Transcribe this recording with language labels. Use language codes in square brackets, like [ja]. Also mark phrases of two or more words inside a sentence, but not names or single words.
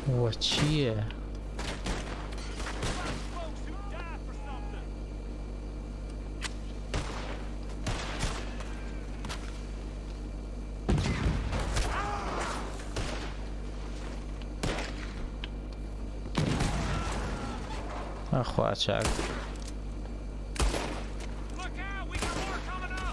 [ckb] ئەوە چییە؟ [en] Folks who die for something. [ckb] ئەخوا چاک [en] Look out, we got more coming up.